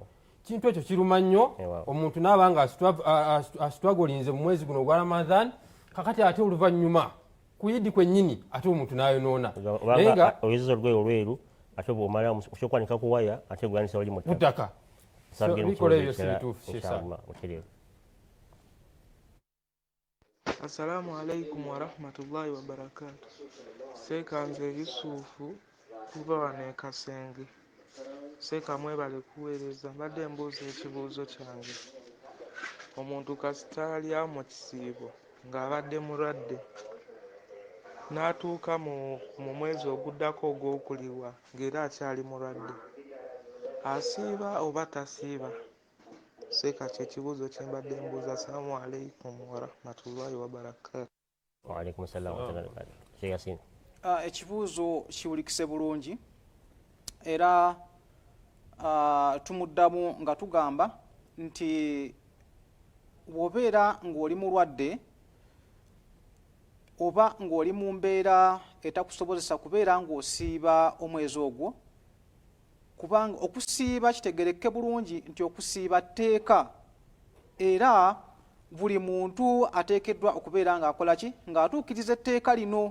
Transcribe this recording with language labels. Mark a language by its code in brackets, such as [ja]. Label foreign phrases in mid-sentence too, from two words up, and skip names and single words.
[lg] Kintu ekyo kiruma nnyo omuntu n'aba nga asitwagolinze mu mwezi guno ogwa Ramadhan kakati ate oluvannyuma ku Yidi kwennyini ate omuntu n'ayonoona. Oyezeza olugoye olweru ate bw'omala okukwanika ku waya ate gwanisa wali mu ttaka. Bikola ebyo si bituufu. [ar] السلام عليكم ورحمة الله وبركاته. [lg] Seekanze Yusufu kuva wano e Kasenge. Seeka mwebale kuweereza mbadde mbuuza ekibuuzo kyange. Omuntu kasita alya mu kisiibo ng'abadde mulwadde n'atuuka mu mwezi oguddako ogw'okulirwa ng'era akyali mulwadde, asiiba oba tasiiba? Seeka kyekibuuzo kye mbadde mbuuza. [ar] السلام عليكم ورحمة الله وبركاته. وعليكم السلام ورحمة الله. [lg] Sheikh Yasin. Ekibuuzo kiwulikise bulungi era tumuddamu nga tugamba nti bw'obeera ng'oli mulwadde oba ng'oli mu mbeera etakusobozesa kubeera ng'osiiba omwezi ogwo, kubanga okusiiba kitegereke bulungi nti okusiiba tteeka era buli muntu ateekeddwa okubeera ng'akola ki ng'atuukiriza etteeka lino.